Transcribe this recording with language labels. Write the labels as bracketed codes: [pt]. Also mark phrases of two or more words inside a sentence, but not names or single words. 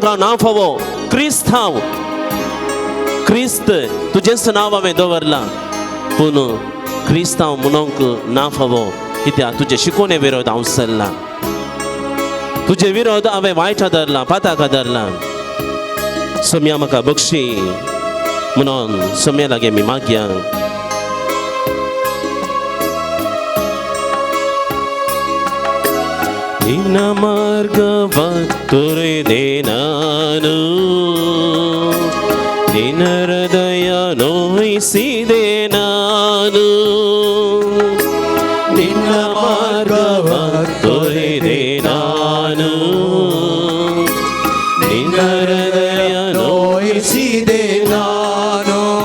[kok] हांव ना फावो क्रिस्त हांव क्रिस्त तुजेंच नांव हांवें दवरलां पूण क्रिस्त हांव म्हणूंक ना फावो कित्याक तुजे शिकोवणे विरोध हांव चल्लां तुजे विरोध हांवें वायट धरलां पाताक धरलां सोम्या म्हाका बक्षी म्हणून सोम्या लागीं मी मागया [kn] ನಿನ್ನ ಮಾರ್ಗವ ತೊರೆದೆ ನಾನು ನಿನ್ನ ಹೃದಯ ನೋಯಿಸಿದೆ ನಾನು ನಿನ್ನ ಮಾರ್ಗವ ತೊರೆದೆ ನಾನು ನಿನ್ನ ಹೃದಯ ನೋಯಿಸಿದೆ ನಾನು